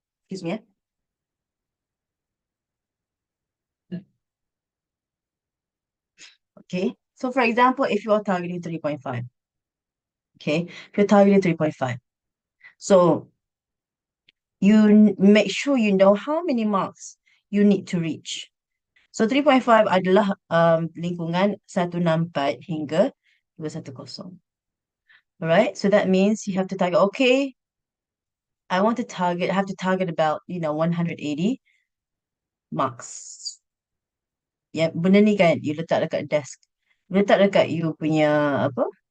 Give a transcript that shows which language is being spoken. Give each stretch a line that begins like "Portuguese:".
English: Excuse me, Okay, so for example, if you are targeting 3.5, okay, if you're targeting 3.5, so you make sure you know how many marks you need to reach.
Malay: So 3.5 adalah lingkungan 164 hingga 210.
English: Alright, so that means you have to target, okay, I have to target about, 180 marks.
Malay: Ya, benda ni kan, you letak dekat desk. Letak dekat you punya, apa?